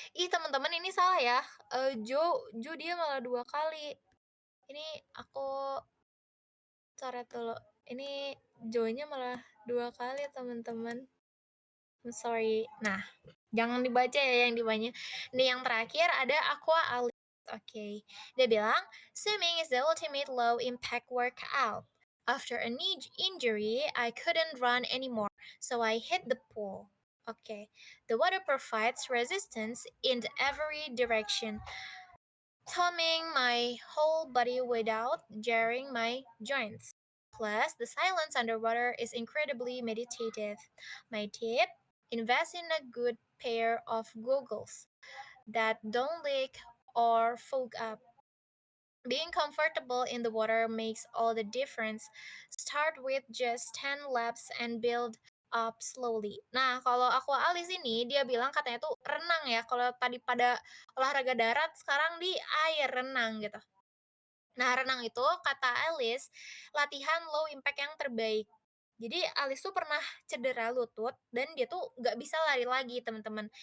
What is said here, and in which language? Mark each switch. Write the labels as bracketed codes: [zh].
[id] Ih, teman-teman ini salah ya. Joe dia malah 2 kali. Ini aku coret dulu. Ini Joe-nya malah 2 kali, teman-teman. [en] I'm sorry. [id] Nah, jangan dibaca ya yang di bawahnya. Nih yang terakhir ada Aqua Alice. Oke. Dia bilang, [en] "Swimming is the ultimate low impact workout. After a knee injury, I couldn't run anymore, so I hit the pool." Oke. The water provides resistance in every direction, calming my whole body without jarring my joints. Plus, the silence underwater is incredibly meditative. My tip, invest in a good pair of goggles that don't leak or fog up. Being comfortable in the water makes all the difference. Start with just 10 laps and build up slowly. [id] Nah, kalau aku Alis ini dia bilang katanya tuh renang ya. Kalau tadi pada olahraga darat, sekarang di air renang gitu. Nah, renang itu kata Alice, latihan low impact yang terbaik. Jadi Alice tuh pernah cedera lutut dan dia tuh nggak bisa lari lagi, teman-teman.